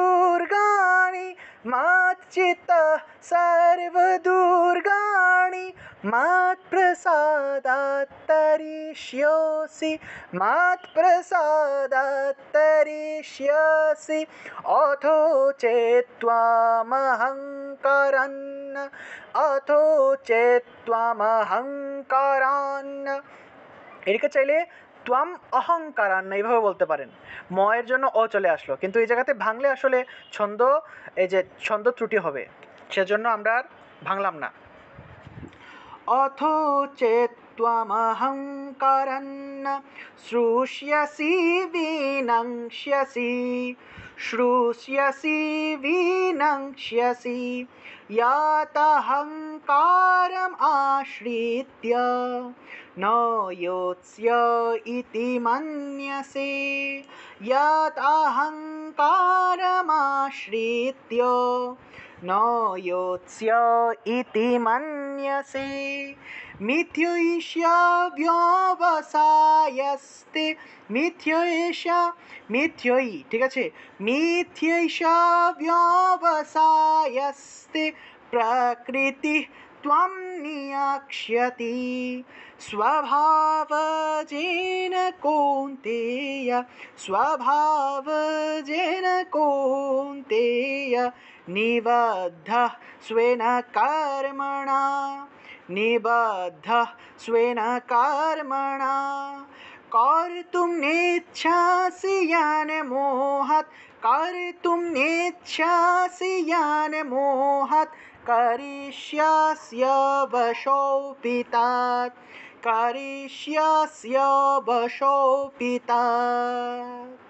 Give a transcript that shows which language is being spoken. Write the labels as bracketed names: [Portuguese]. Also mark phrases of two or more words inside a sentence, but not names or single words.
[Sanskrit] सर्वदुर्गाणि, मच्चित्तः सर्वदुर्गाणि मत्प्रसादात् तरिष्यसि मत्प्रसादात् अथो चेत्त्वमहङ्कारान् [Bangla] এটাকে চাইলে ত্বম অহংকারান এইভাবে বলতে পারেন। ময়ের জন্য অ চলে আসলো, কিন্তু এই জায়গাতে ভাঙলে আসলে ছন্দ, এই যে ছন্দ ত্রুটি হবে, সেজন্য আমরা আর ভাঙলাম না। [Sanskrit] अथोचेत्त्वमहङ्कारन् श्रुष्यसि विनङ्क्ष्यसि यतहङ्कारम् आश्रित्य न योत्स्य इति मन्यसे यतहङ्कारमाश्रित्य न योत्स्य इति मन्यसे मिथ्यैष व्यवसायस्ते মিথ্যই, [Bangla] ঠিক আছে, [Sanskrit] মিথ্যৈষ ব্যবসায়স্তে প্রকৃতি ত্বম নিয়ক্ষ্যতি स्वभावजेन कौन्तेय स्वभावजेन कौन्तेय निबद्धः स्वेन कर्मणा निबद्धः स्वेन कर्मणा कर्तुं नेच्छसि यान् मोहात् कर्तुं नेच्छसि यान् मोहात् करिष्यस्य वशोऽपि तत् करिष्यस्य वशोऽपि तत्।